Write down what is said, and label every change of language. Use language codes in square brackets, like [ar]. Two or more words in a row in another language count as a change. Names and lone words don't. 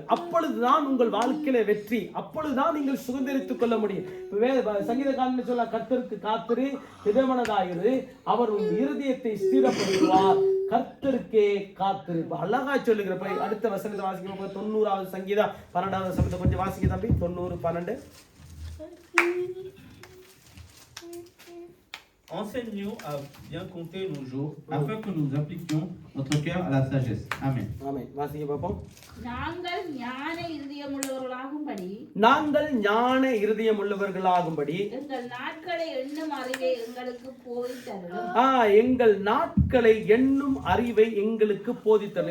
[ta] அப்பொழுதுதான் உங்கள் வாழ்க்கையில வெற்றி, அப்பொழுதுதான் நீங்கள் சுதந்திரித்துக் கொள்ள முடியும். சங்கீதக்காரன் சொல்ல, கர்த்தருக்கு காத்திரு, திடமனதாயிரு, அவர் உன் இருதயத்தை ஸ்திரப்படுத்துவார், கர்த்தருக்கே காத்திரு. அழகா சொல்லுகிற அடுத்த வசனத்தை வாசிக்க 90வது சங்கீதம் 12வது வசனத்தை கொஞ்சம் வாசிக்க தம்பி. 90:12. [fr] Enseigne-nous à bien compter nos jours, afin que nous appliquions notre cœur à la sagesse. Amen. [ta] Amen. வாசிக்க பாப்போம். நாங்கள் ஞான இருதயமுள்ளவர்களாகும்படி எங்கள் நாட்களை எண்ணும் அறிவை எங்களுக்கு போதித்தருளும். எங்கள் நாட்களை எண்ணும் அறிவை எங்களுக்கு போதித்தருளும்.